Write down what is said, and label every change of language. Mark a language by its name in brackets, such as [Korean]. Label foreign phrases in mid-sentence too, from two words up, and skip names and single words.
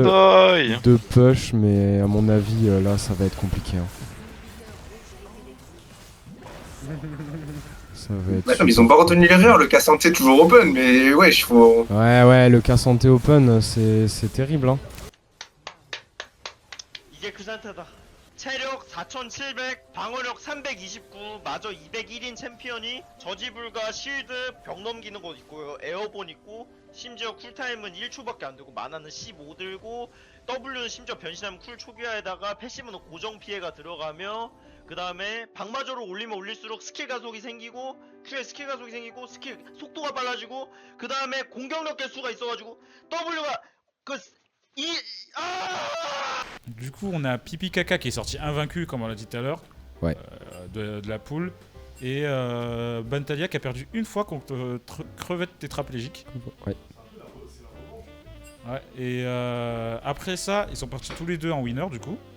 [French] fanboys. de push, mais à mon avis là ça va être compliqué. Hein. Ça va être Ouais, non, mais ils ont pas retenu l'erreur, le Cassante est toujours open, mais wesh, faut. ouais, le cas santé open, c'est terrible. Hein. [Korean] 이게 그 상태다. 체력 4700, 방어력 329, 마저 201인 챔피언이 저지 불가, 실드, 벽 넘기는 거 있고요. 에어본 있고, 심지어 쿨타임은 1초밖에 안 되고, 마나는 15 들고, W는 심지어 변신하면 쿨 초기화에다가 패시브는 고정 피해가 들어가며, 그 다음에 방마저로 올리면 올릴수록 스킬 가속이 생기고, Q에 스킬 가속이 생기고, 스킬 속도가 빨라지고, 그 다음에 공격력 개수가 있어가지고, W가 [French] Du coup, on a Pipi Kaka qui est sorti invaincu, comme on l'a dit tout à l'heure, Ouais. de la poule. Et Bantalia qui a perdu une fois contre Crevette tétraplégique. Ouais. Ouais, et après ça, ils sont partis tous les deux en winner du coup.